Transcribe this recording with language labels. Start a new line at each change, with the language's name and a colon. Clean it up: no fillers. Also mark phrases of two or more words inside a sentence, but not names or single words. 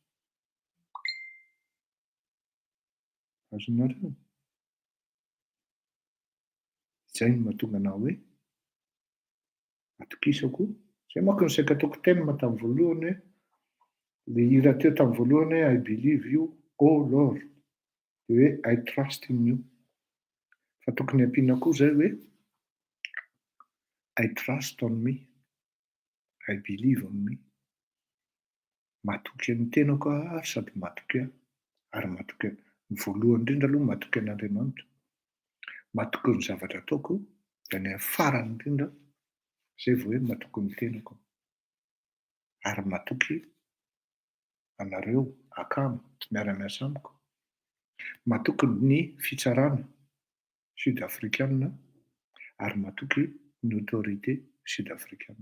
Malagasy: Azonareo? Izay no mahatonga anao hoe atokisako. Zay manko ny saika ataoko tema tamin'ny voalohany hoe le hira teo tamin'ny voalohany hoe
English: I believe you, oh Lord,
Malagasy: dia hoe
English: I trust in you.
Malagasy: Fa tokony ampiana koa zay hoe
English: I trust on me, I believe on me.
Malagasy: Matoky ny tenako ary sady matoky aho, ary matoky aho. Ny voalohany indrindra aloha matoky an'Andriamanitra, matoky ny zavatra ataoko, dia ny farany indrindra zay vao hoe matoky ny tenako, ary matoky anareo akamo miara-miasa amiko, matoky ny fitsarana sud-africaine, ary matoky ny
French: autorité sud-africaine.